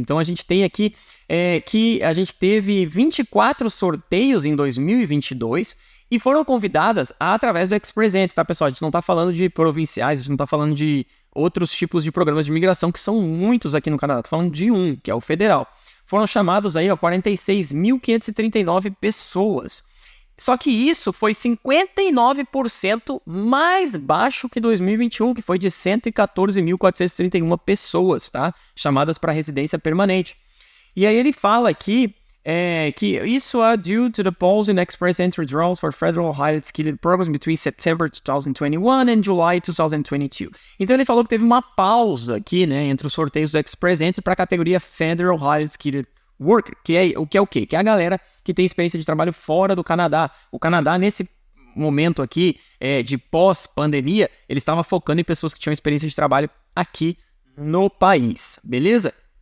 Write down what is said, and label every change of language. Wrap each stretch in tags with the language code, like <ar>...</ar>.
<pt>Então a gente tem aqui que a gente teve 24 sorteios em 2022 e foram convidadas através do Express Entry, tá, pessoal? A gente não tá falando de provinciais, a gente não tá falando de outros tipos de programas de imigração, que são muitos aqui no Canadá. Estou falando de um, que é o federal. foram chamados aí, ó, 46.539 pessoas. Só que isso foi 59% mais baixo que 2021, que foi de 114.431 pessoas, tá? Chamadas para residência permanente. E aí ele fala aqui que isso é</pt> <en>due to the pause in express entry draws for federal highly skilled programs between September 2021 and July 2022.</en> <pt>Então ele falou que teve uma pausa aqui, né, entre os sorteios do express entry para a categoria Federal Highly Skilled Worker, que é o quê? Que é a galera que tem experiência de trabalho fora do Canadá. O Canadá, nesse momento aqui de pós-pandemia, ele estava focando em pessoas que tinham experiência de trabalho aqui no país, beleza?</pt>